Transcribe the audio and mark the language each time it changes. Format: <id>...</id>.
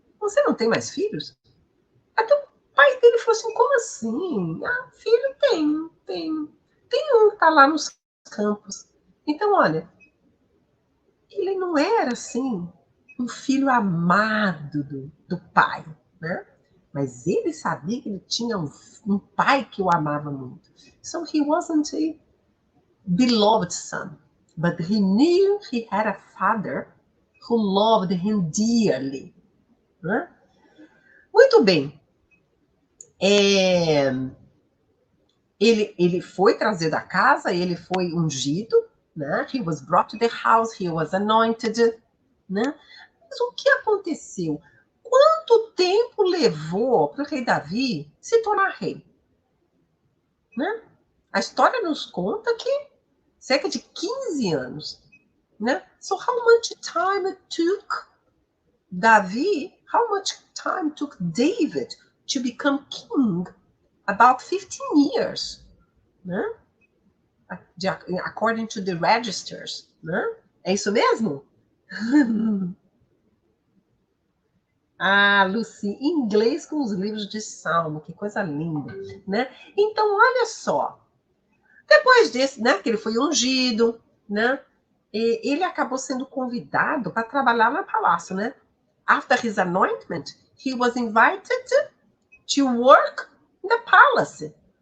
<pt>Você não tem mais filhos? Até o pai dele falou assim, como assim? Filho tem. Tem um que está lá nos campos. Então, olha, ele não era assim um filho amado do pai, né? Mas ele sabia que ele tinha um pai que o amava muito.</pt> <en>So he wasn't a beloved son, but he knew he had a father who loved him dearly.</en> <pt>Né? Muito bem. Ele foi trazido à casa, ele foi ungido, né?</pt> <en>He was brought to the house, he was anointed, né?</en> <pt>Mas o que aconteceu? Quanto tempo levou para o rei Davi se tornar rei? Né? A história nos conta que cerca de 15 anos. Né?</pt> <en>So how much time it took Davi, how much time took David to become king? About 15 years. Né? according to the registers, né?</en> <pt>É isso mesmo? Ah, Lucy, inglês com os livros de Salmo, que coisa linda, né? Então, olha só, depois desse, né, que ele foi ungido, né? Ele acabou sendo convidado para trabalhar no palácio, né?</pt> <en>After his anointment, he was invited to work in the palace.</en>